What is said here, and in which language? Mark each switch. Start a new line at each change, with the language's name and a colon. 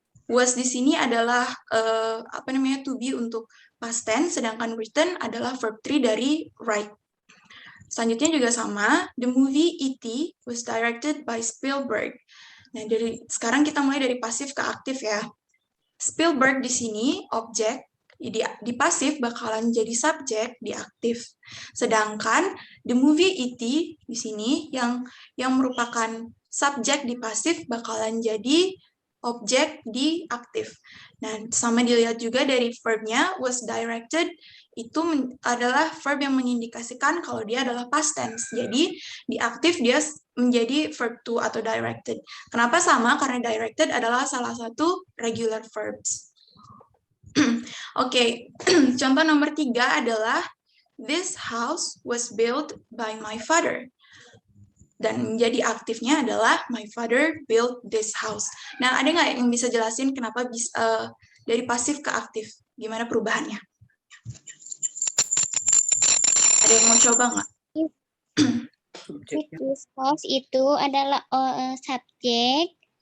Indonesian: Was di sini adalah to be untuk past tense, sedangkan written adalah verb 3 dari write. Selanjutnya juga sama,
English: the movie E.T. was directed by Spielberg.
Indonesian: Nah, sekarang kita mulai dari pasif ke aktif ya. Spielberg di sini objek, di pasif bakalan jadi subjek di aktif. Sedangkan
English: the movie E.T.
Indonesian: di sini yang merupakan subjek di pasif bakalan jadi objek di aktif. Nah, sama dilihat juga dari verbnya was directed, itu adalah verb yang mengindikasikan kalau dia adalah past tense. Jadi di aktif dia menjadi verb to atau directed. Kenapa sama? Karena directed adalah salah satu regular verbs. Oke, contoh nomor 3 adalah
English: this house was built by my father.
Indonesian: Dan menjadi aktifnya adalah
English: my father built this house.
Indonesian: Nah, ada nggak yang bisa jelasin kenapa bisa dari pasif ke aktif? Gimana perubahannya? Ada yang mau coba nggak?
English: This house
Indonesian: itu adalah subjek.